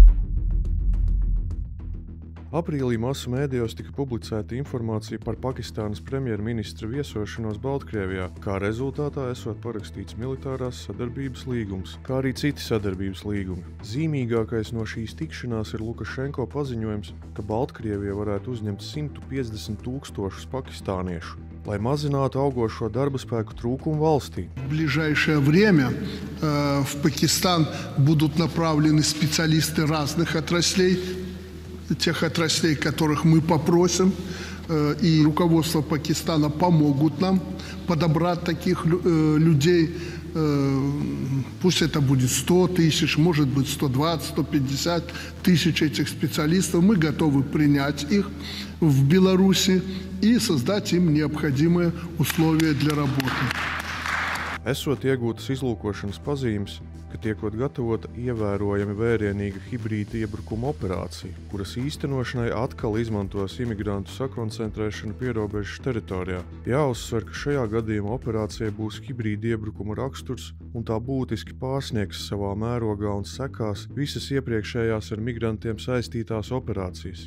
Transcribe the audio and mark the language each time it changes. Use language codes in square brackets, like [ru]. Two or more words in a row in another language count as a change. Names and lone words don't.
[lv] Aprīlī masu mēdījos tika publicēta informācija par Pakistānas premjerministra viesošanos Baltkrievijā, kā rezultātā esot parakstīts militārās sadarbības līgums, kā arī citi sadarbības līgumi. Zīmīgākais no šīs tikšanās ir Lukašenko paziņojums, ka Baltkrievija varētu uzņemt 150 000 pakistāniešu, lai mazinātu augošo darba spēku trūkumu valstī. [ru] В ближайшее время в Пакистан будут направлены специалисты разных отраслей, тех отраслей, которых мы попросим, и руководство Пакистана помогут нам подобрать таких людей. Пусть это будет 100 тысяч, может быть 120, 150 тысяч этих специалистов. Мы готовы принять их в Беларуси и создать им необходимые условия для работы. [lv] Esot iegūtas izlūkošanas pazīmes, ka tiekot gatavota ievērojami vērienīga hibrīda iebrukuma operācija, kuras īstenošanai atkal izmantos imigrantu sakoncentrēšanu pierobežas teritorijā. Jāuzsver, ka šajā gadījumā operācijai būs hibrīda iebrukuma raksturs un tā būtiski pārsniegs savā mērogā un sekās visas iepriekšējās ar migrantiem saistītās operācijas.